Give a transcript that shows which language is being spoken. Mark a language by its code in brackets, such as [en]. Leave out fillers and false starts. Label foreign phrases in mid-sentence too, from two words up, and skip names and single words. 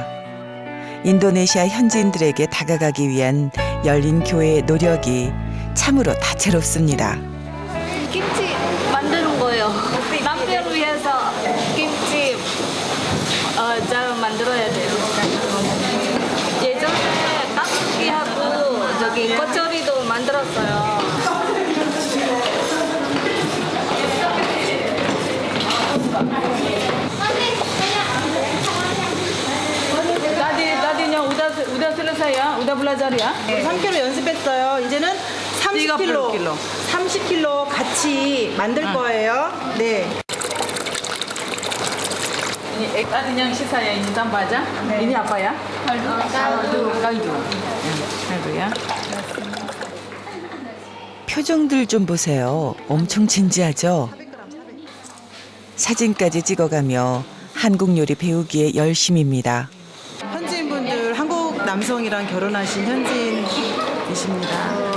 [ko] 인도네시아 현지인들에게 다가가기 위한 열린 교회의 노력이 참으로 다채롭습니다. 김치 만드는 거예요. 남편을 위해서 김치 잘 만들어야 돼요. 예전에 깍두기하고 저기 겉절이도 만들었어요. [id] Tadinya udah selesai ya, udah belajar ya. [ko] 3kg 연습했어요. 이제는 30kg. 30kg 같이 만들 거예요. 네. [id] Ini tadinya sisa ya, ini tambah aja. Ini apa ya? Kaldu ya. [ko] 표정들 좀 보세요. 엄청 진지하죠? 사진까지 찍어가며 한국 요리 배우기에 열심입니다. 현지인분들 한국 남성이랑 결혼하신 현지인이십니다.